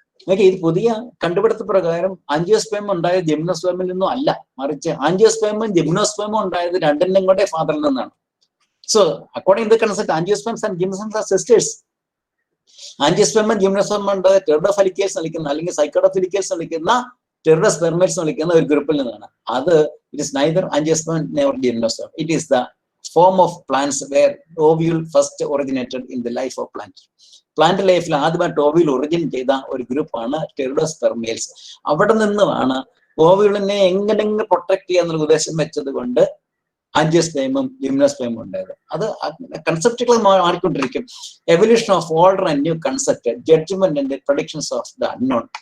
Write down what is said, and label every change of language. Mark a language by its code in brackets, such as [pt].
[ml] Okay, ഇത് പുതിയ കണ്ടുപിടുത്ത പ്രകാരം ആൻജിയോസ്പേം ഉണ്ടായത് ജിംനോസ്പേമിൽ നിന്നും അല്ല, മറിച്ച് ആൻജിയോസ്പേമും ജിംനോസ്പേമും ഉണ്ടായത് രണ്ടിനും കൂടെ ഫാദറിൽ നിന്നാണ്. [en] So according to the concept angiosperms and gymnosperms are sisters. [ml] ആൻജിയോസ്പേമും ജിംനോസ്പേമും ഉണ്ടായത് ടെറിഡോഫലിക്കേൽസ് വിളിക്കുന്ന അല്ലെങ്കിൽ സൈക്കോഡോഫിലിക്കേൽസ് വിളിക്കുന്ന ടെറിഡോസ്പെർമേറ്റ്സ് വിളിക്കുന്ന ഒരു ഗ്രൂപ്പിൽ നിന്നാണ്. [en] അത് it is neither angiosperm never gymnosperm. It is the form of plants where ovule first originated in the life of plant. [ml] Plant ലൈഫിൽ ആദ്യമായിട്ട് ഓവിയിൽ ഒറിജിൻ ചെയ്ത ഒരു ഗ്രൂപ്പാണ് ടെറിഡോസ്പെർമേൽസ്. അവിടെ നിന്നുമാണ് ഓവിളിനെ എങ്ങനെയെങ്കിലും പ്രൊട്ടക്ട് ചെയ്യാന്നുള്ള ഉദ്ദേശം വെച്ചത് കൊണ്ട് ആൻജിയോസ്പേമും ജിംനോസ്പേമും ഉണ്ടായത്. അത് കൺസെപ്റ്റുകൾ മാറിക്കൊണ്ടിരിക്കും. [en] Evolution of older and new concept, judgement and predictions of the unknown.